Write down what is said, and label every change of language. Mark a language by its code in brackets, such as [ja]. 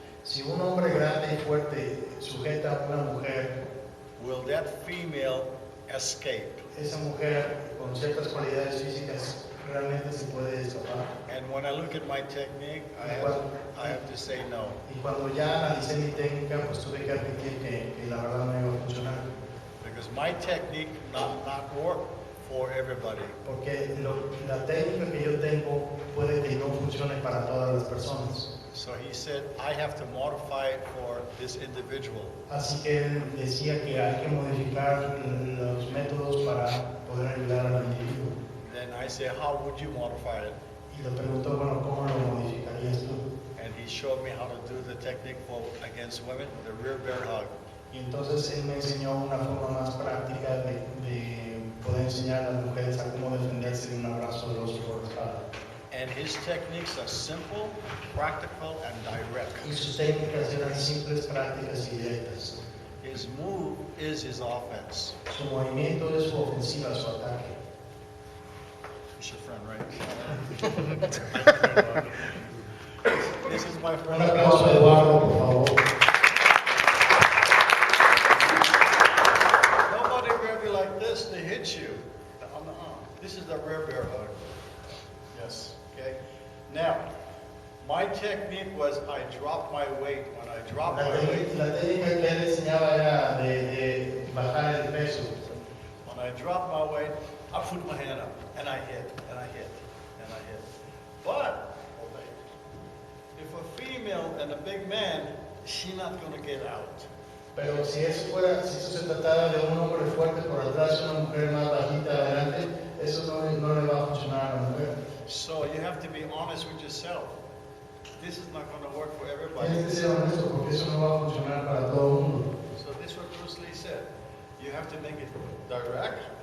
[es] Si un hombre grande y fuerte sujeta a una mujer, [en] will that female escape? [es] esa mujer con ciertas cualidades físicas realmente se puede escapar. [en] And when I look at my technique, I have to say no. [es] Y cuando ya analicé mi técnica, pues tuve que admitir que la verdad no iba a funcionar. [en] Because my technique not work for everybody. [es] Porque la técnica que yo tengo puede que no funcione para todas las personas. [en] So he said, I have to modify it for this individual. [es] Así que él decía que hay que modificar los métodos para poder ayudar al individuo. [en] Then I said, how would you modify it? [es] Y le preguntó, bueno, ¿cómo lo modificarías tú? [en] And he showed me how to do the technique for against women, the rear bear hug. [es] Y entonces él me enseñó una forma más práctica de poder enseñar a las mujeres a cómo defenderse de un abrazo de oso por la espalda. [en] And his techniques are simple, practical, and direct. [es] Y sus técnicas eran simples, prácticas y directas. [en] His move is his offense. [es] Su movimiento es su ofensiva, su ataque. [en] He's your friend, right? This is my friend. [es] Un aplauso a Eduardo, por favor. [en] Nobody grab you like this to hit you on the arm. This is the rear bear hug. Yes. Okay. Now, my technique was I dropped my weight. When I dropped my weight, [es] La técnica que él enseñaba era de bajar el peso. [en] when I dropped my weight, I put my hand up and I hit and I hit and I hit. But if a female and a big man, she's not going to get out. [es] Pero si eso se tratara de un hombre fuerte por atrás y una mujer más bajita adelante, eso no le va a funcionar a la mujer. [en] so you have to be honest with yourself. This is not going to work for everybody. [es] Tienes que ser honesto porque eso no va a funcionar para todo el mundo. [en] So this is what Bruce Lee said. You have to make it direct.